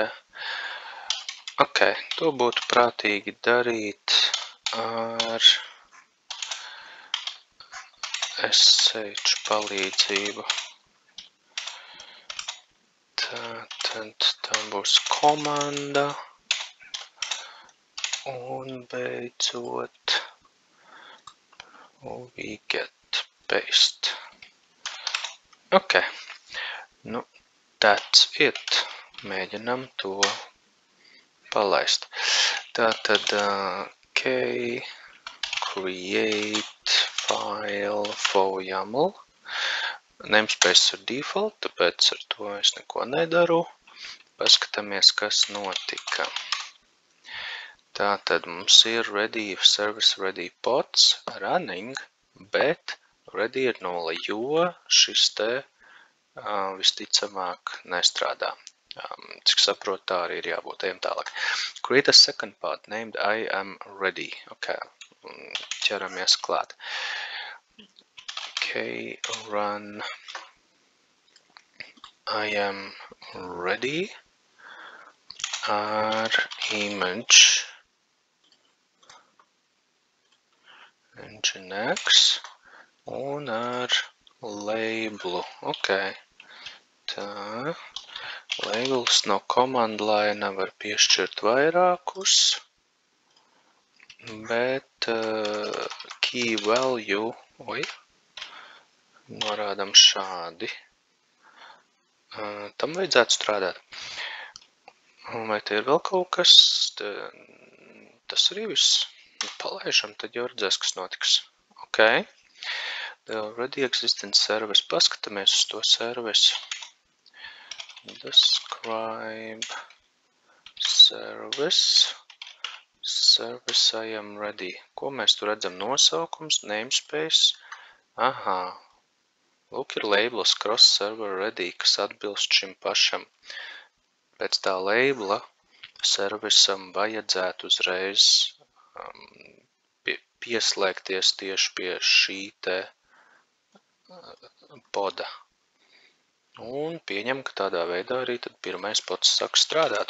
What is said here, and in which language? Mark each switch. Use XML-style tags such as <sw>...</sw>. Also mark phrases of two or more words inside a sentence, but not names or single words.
<lv>Ok, to būtu prātīgi darīt ar SH palīdzību. Tātad tā būs komanda. Un beidzot</lv> <en>we get paste. Ok, nu, that's it.</en> <lv>Mēģinam to palaist.</lv> <en>Tātad k create file for YAML.</en> <lv>Namespace ir default, tāpēc ar to es neko nedaru. Paskatāmies, kas notika. Tātad mums ir</lv> <en>ready service ready pods running,</en> <lv>bet ready ir 0, jo šis te visticamāk nestrādā. Cik saprotu, tā arī ir jābūt. Ejam tālāk.</lv> <en>Create a second pod named I am ready.</en> <lv>Ok, ķeramies klāt. Ok, run I am ready ar image nginx un ar labelu. Ok, tā. Labels no</lv> <en>command line</en> <lv>var piešķirt vairākus, bet</lv> <en>key value,</en> <lv>norādam šādi. Tam vajadzētu strādāt. Vai te ir vēl kaut kas? Tas arī viss. Palaižam, tad jau redzēs, kas notiks. Ok.</lv> <en>The already existing service.</en> <lv>Paskatāmies uz to servisu.</lv> <en>Describe service. Service I am ready.</en> <lv>Ko mēs tu redzam? Nosaukums, namespace. Aha. Lūk, ir labels</lv> <en>cross server ready,</en> <lv>kas atbilst šim pašam. Pēc tā labela servisam vajadzētu uzreiz pieslēgties tieši pie šī te poda. Un pieņem, ka tādā veidā arī tad pirmais pods sāk strādāt.</lv>